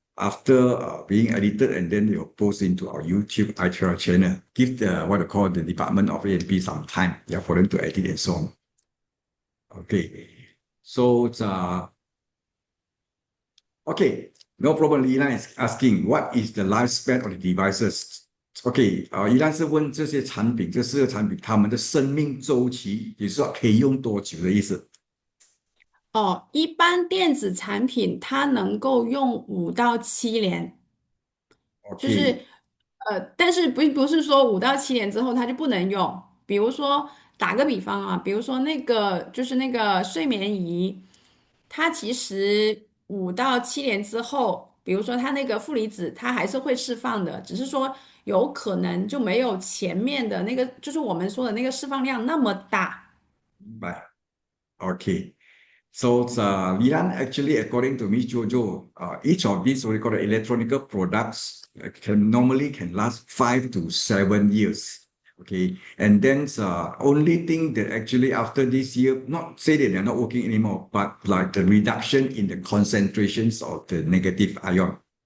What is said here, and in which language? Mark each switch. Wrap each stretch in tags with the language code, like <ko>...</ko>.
<en>After being edited, and then you'll post into our YouTube channel. Give the what you call the Department of A&P some time, yeah, for them to edit and so on. Okay, so okay, no problem. Ilan is asking, what is the lifespan of the devices?</en> <zh>OK，宜兰是问这些产品，这四个产品它们的生命周期，也就是说可以用多久的意思。哦，一般电子产品它能够用5到7年。就是但是并不是说5到7年之后它就不能用。比如说打个比方啊，比如说那个睡眠仪，它其实5到7年之后，比如说它那个负离子它还是会释放的，只是说有可能就没有前面的那个，就是我们说的那个释放量那么大。明白。</zh> <en>OK，so Lian, actually, according to Miss Jojo, each of these what we call the electronic products can last 5 to 7 years. Okay, and then only thing that actually after this year, not say that they're not working anymore, but like the reduction in the concentrations of the negative ion.</en>